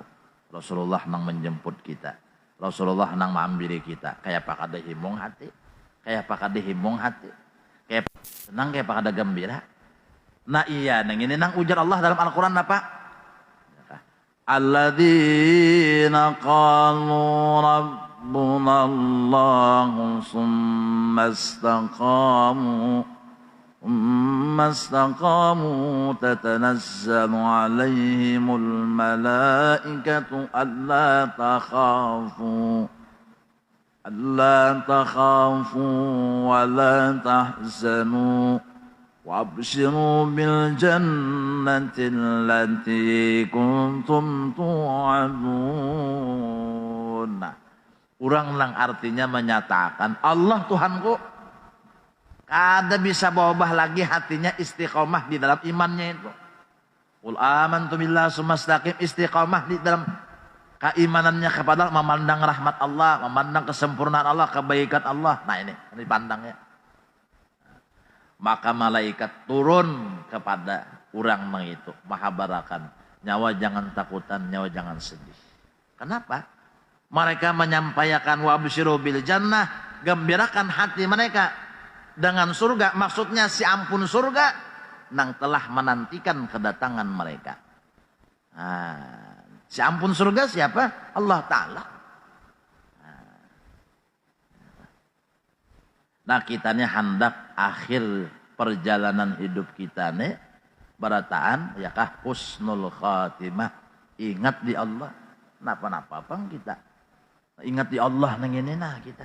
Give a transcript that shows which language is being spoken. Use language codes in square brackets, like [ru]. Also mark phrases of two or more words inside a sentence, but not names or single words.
[bjn] Rasulullah nang menjemput kita. Rasulullah nang mengambil kita. Kayak apa kada himung hati. Kayak apa kada himung hati. Kayak senang, kayak apa kada gembira. Nah iya, nang ini nang ujar Allah dalam Al-Quran apa? [ar] الذين قالوا ربنا الله ثم استقاموا. ثم استقاموا تتنزل عليهم الملائكة ألا تخافوا ولا تحزنوا وابشروا بالجنة التي كنتم توعدون. [bjn] Urang lang artinya menyatakan Allah Tuhanku. Kada bisa berubah lagi hatinya istiqomah di dalam imannya itu. [ar] قل آمنت بالله ثم استقم, [bjn] istiqomah di dalam keimanannya kepada Allah, memandang rahmat Allah, memandang kesempurnaan Allah, kebaikan Allah. Nah ini dipandangnya. Maka malaikat turun kepada orang itu, mahabarakan. Nyawa jangan takutan, nyawa jangan sedih. Kenapa? Mereka menyampaikan [ar] وأبشروا بالجنة, [bjn] gembirakan hati mereka dengan surga, maksudnya si ampun surga nang telah menantikan kedatangan mereka. Nah, si ampun surga siapa? Allah Ta'ala. Nah kita ini hendak akhir perjalanan hidup kita nih barataan ya kah [ar] حسن الخاتمة, [bjn] ingat di Allah. Napa-napa pang kita ingat di Allah nang ini nah kita.